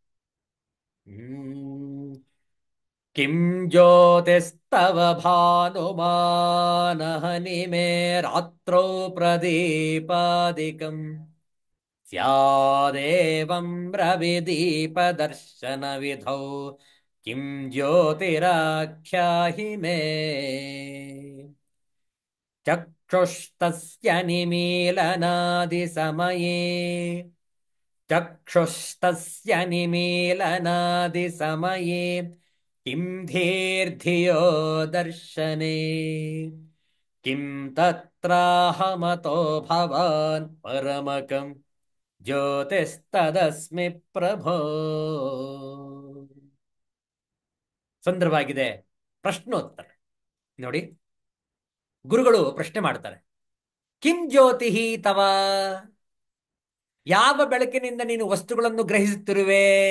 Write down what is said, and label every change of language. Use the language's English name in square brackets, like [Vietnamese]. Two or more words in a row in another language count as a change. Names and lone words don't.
[Sanskrit] ಕಿಂ ಜ್ಯೋತಿಸ್ತವ ಭಾನುಮಾನಹನಿ ಮೇ ರಾತ್ರೌ ಪ್ರದೀಪಾದಿಕಂ ಸ್ಯಾದೇವಂ ರವಿದೀಪದರ್ಶನ ವಿಧೌ ಕಿಂ ಜ್ಯೋತಿರಾಖ್ಯಾಹಿ ಮೇ ಚಕ್ಷುಸ್ತಸ್ಯ ನಿಮೀಲನಾದಿ ಸಮಯೇ ಚಕ್ಷುಸ್ತಸ್ಯ ನಿಮೀಲನಾದಿ ಸಮಯೇ ಕಿಂ ಧೀರ್ಧಿಯೋ ದರ್ಶನೆ ಕಿಂ ತತ್ರಾಹಮತೋ ಭವಾನ್ ಪರಮಕಂ ಜ್ಯೋತಿಸ್ತದಸ್ಮಿ ಪ್ರಭೋ. [Kannada] ಸುಂದರವಾಗಿದೆ ಪ್ರಶ್ನೋತ್ತರ ನೋಡಿ. ಗುರುಗಳು ಪ್ರಶ್ನೆ ಮಾಡ್ತಾರೆ, [Sanskrit] ಕಿಂ ಜ್ಯೋತಿ ತವ, [Kannada] ಯಾವ ಬೆಳಕಿನಿಂದ ನೀನು ವಸ್ತುಗಳನ್ನು ಗ್ರಹಿಸುತ್ತಿರುವೆ?